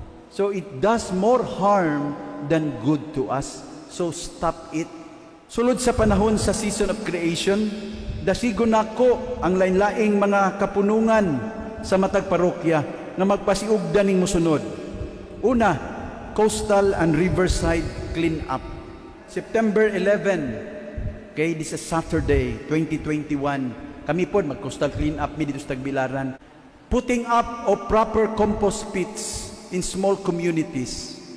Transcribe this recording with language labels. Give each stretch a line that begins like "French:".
English: So it does more harm than good to us. So stop it.
Cebuano: Sulod sa panahon sa
English: season of creation,
Cebuano: dasigon nako ang lain-laing mga kapunungan sa matag parokya nga magpasiugdan ning mosunod.
English: Una, coastal and riverside clean up. September 11, okay, this is Saturday, 2021.
Cebuano: Kami po mag-coastal clean up mi dito sa Tagbilaran.
English: Putting up of proper compost pits in small communities.